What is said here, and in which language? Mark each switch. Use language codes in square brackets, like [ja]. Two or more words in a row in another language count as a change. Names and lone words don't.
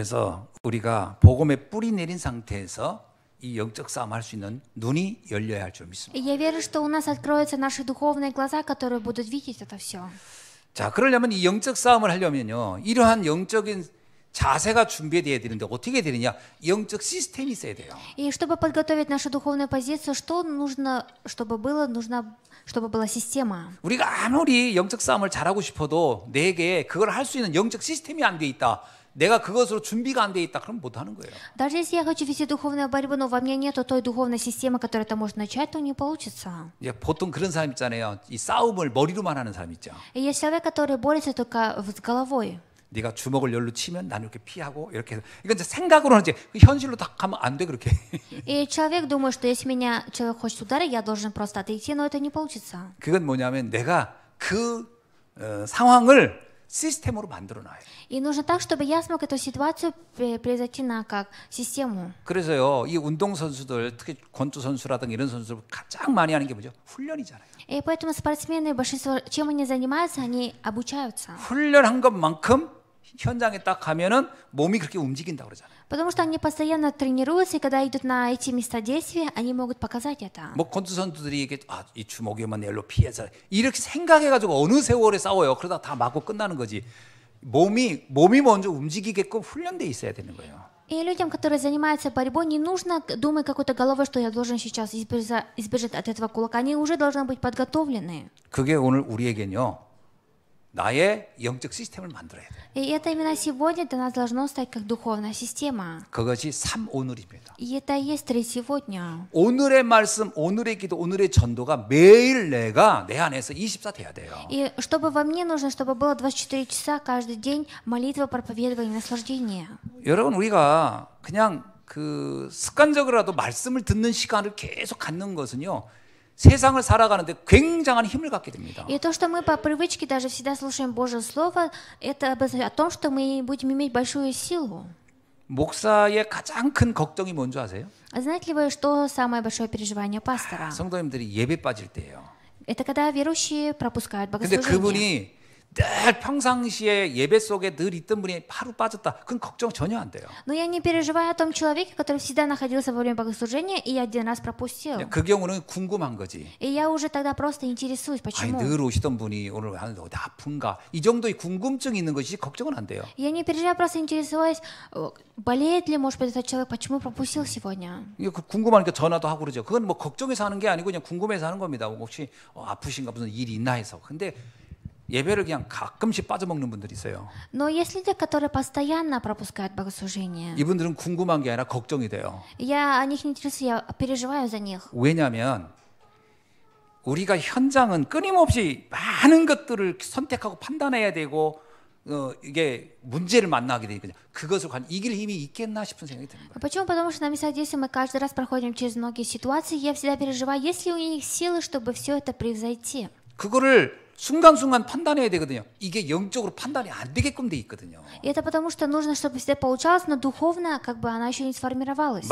[ko] 그래서 우리가 복음의 뿌리 내린 상태에서 이 영적 싸움 할 수 있는 눈이 열려야 할 줄 믿습니다. [ru] И я верю, что у нас откроются наши духовные глаза, которые будут видеть это все. [ko] 자, 그러려면 이 영적 싸움을 하려면요, 이러한 영적인 자세가 준비되어야 되는데 어떻게 되느냐? 영적 시스템이 있어야 돼요. [ru] И чтобы подготовить нашу духовную позицию, что нужно, чтобы было? Нужно, чтобы была система. [ko] 우리가 아무리 영적 싸움을 잘하고 싶어도 내게 그걸 할 수 있는 영적 시스템이 안 돼 있다. 내가 그것으로 준비가 안 돼 있다. 그럼 못 하는 거예요. [ru] Даже если я хочу вести духовную борьбу, но во мне нету той духовной системы, которая это может начать, то не получится. [ko] 이제 보통 그런 사람 있잖아요. 이 싸움을 머리로만 하는 사람 있죠. [ru] И есть человек, который борется только с головой. [ko] 네가 주먹을 열로 치면 나는 이렇게 피하고 이렇게 해서 이건 이제 생각으로는 이제 현실로 딱 하면 안 돼 그렇게. [ru] И человек думает, что если меня человек хочет ударить, я должен просто отойти, но это не получится. [ko] 그건 뭐냐면 내가 그 상황을 시스템으로 만들어 놔요. [ru] И нужно так, чтобы я смог эту ситуацию произойти на как систему. [ko] 그래서요, 이 운동 선수들, 특히 권투 선수라든가 이런 선수들 가장 많이 하는 게 뭐죠? 훈련이잖아요. [ru] И поэтому спортсмены, большинство, чем они занимаются, они обучаются. [ko] 훈련한 것만큼 현장에 딱 가면은 몸이 그렇게 움직인다고 그러잖아요. [ru] Потому что они постоянно тренируются, и когда идут на эти места действия, они могут показать это. [ko] 뭐 권투 선수들이 이게 이 주먹이면 열로 피해서 이렇게 생각해가지고 어느 세월에 싸워요. 그러다 다 맞고 끝나는 거지. 몸이 먼저 움직이게끔 훈련돼 있어야 되는 거예요. [ru] И людям, которые занимаются борьбой, не нужно думать какой-то головой, что я должен сейчас избежать от этого кулака. Они уже должны быть подготовлены. [ko] 그게 오늘 우리에겐요, 나의 영적 시스템을 만들어야 돼. [ru] И это именно сегодня для нас должно стать как духовная система. [ko] 그것이 3오늘입니다. [ru] И это и есть 3 сегодня. [ko] 오늘의 말씀, 오늘의 기도, 오늘의 전도가 매일 내가 내 안에서 24 돼야 돼요. [ru] И чтобы во мне нужно, чтобы было 24 часа каждый день молитва, проповедование, наслаждение. [ko] 여러분, 우리가 그냥 그 습관적으로라도 말씀을 듣는 시간을 계속 갖는 것은요, 세상을 살아가는데 굉장한 힘을 갖게 됩니다. [ru] И то, что мы по привычке даже всегда слушаем Божье Слово, это о том, что мы будем иметь большую силу. [ko] 목사의 가장 큰 걱정이 뭔지 아세요? [ru] А знаете ли вы, что самое большое переживание пастора? [ko] 성도님들이 예배 빠질 때예요. [ru] Это когда верующие пропускают [ko] 근데 [ru] богослужение. [ko] 그분이 늘 평상시에 예배 속에 늘 있던 분이 하루 빠졌다. 그건 걱정 전혀 안 돼요. [ru] Но я не переживаю о том человеке, который всегда находился во время богослужения и один раз пропустил. [ko] 그 경우는 궁금한 거지. [ru] И я уже тогда просто интересуюсь, [ko] 아니, [ru] почему. [ko] 늘 오시던 분이 오늘 어디 아픈가? 이 정도의 궁금증이 있는 것이 걱정은 안 돼요. [ru] Я не переживаю, просто интересуюсь, болеет ли, может быть, этот человек, почему пропустил сегодня. [ko] 이게 궁금하니까 전화도 하고 그러죠. 그건 뭐 걱정해서 하는 게 아니고 그냥 궁금해서 하는 겁니다. 혹시 아프신가 무슨 일이 있나 해서. 근데 예배를 그냥 가끔씩 빠져먹는 분들이 있어요. [ru] Но есть люди, которые постоянно пропускают богослужение. [ko] 이분들은 궁금한 게 아니라 걱정이 돼요. [ru] Я о них не интересуюсь, я переживаю за них. [ko] 왜냐하면 우리가 현장은 끊임없이 많은 것들을 선택하고 판단해야 되고 이게 문제를 만나게 되니까 그것을 과연 이길 힘이 있겠나 싶은 생각이 드는 거예요. [ru] Почему? Потому что на местах действия мы каждый раз проходим через многие ситуации. Я всегда переживаю, есть ли у них силы, чтобы все это превзойти. [ko] 그거를 순간순간 판단해야 되거든요. 이게 영적으로 판단이 안 되게끔 돼 있거든요. [ru] И это потому, что нужно, чтобы всегда получалось, но духовно как бы она еще не сформировалась.